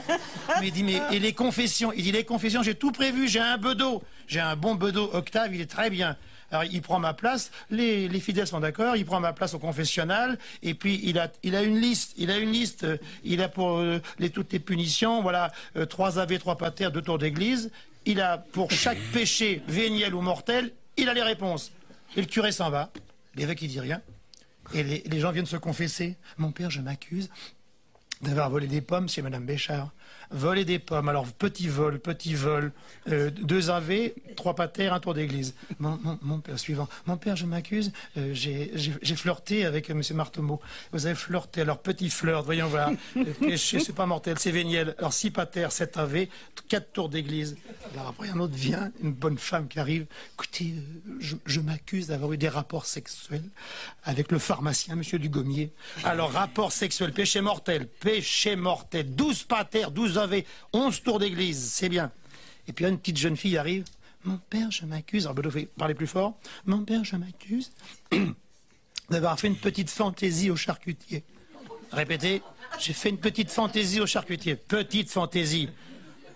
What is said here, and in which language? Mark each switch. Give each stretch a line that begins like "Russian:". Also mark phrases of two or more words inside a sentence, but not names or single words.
French: Mais il dit, mais, et les confessions? Il dit, les confessions, j'ai tout prévu, j'ai un bedeau. J'ai un bon bedeau, Octave, il est très bien. Alors, il prend ma place, les fidèles sont d'accord, il prend ma place au confessionnal, et puis il a une liste, il a pour toutes les punitions, voilà, 3 ave, 3 pater, 2 tours d'église, il a pour chaque péché, véniel ou mortel, il a les réponses. Et le curé s'en va, l'évêque il dit rien, et les gens viennent se confesser. Mon père, je m'accuse d'avoir volé des pommes chez Madame Béchard. Voler des pommes, alors petit vol, 2 ave, 3 pater, 1 tour d'église. Mon père suivant. Mon père, je m'accuse, j'ai flirté avec monsieur Marteau. Vous avez flirté, alors petit flirt, voyons voir. Péché, c'est pas mortel, c'est véniel. Alors 6 pater, 7 ave, 4 tours d'église. Alors après un autre vient, une bonne femme qui arrive. Écoutez, je m'accuse d'avoir eu des rapports sexuels avec le pharmacien, monsieur Dugommier. Alors rapport sexuel, péché mortel, 12 pater, 12 ave, 11 tours d'église, c'est bien. Et puis une petite jeune fille arrive. Mon père, je m'accuse. Alors Bedeau fait parler plus fort. Mon père, je m'accuse d'avoir fait une petite fantaisie au charcutier. Répétez. J'ai fait une petite fantaisie au charcutier. Petite fantaisie.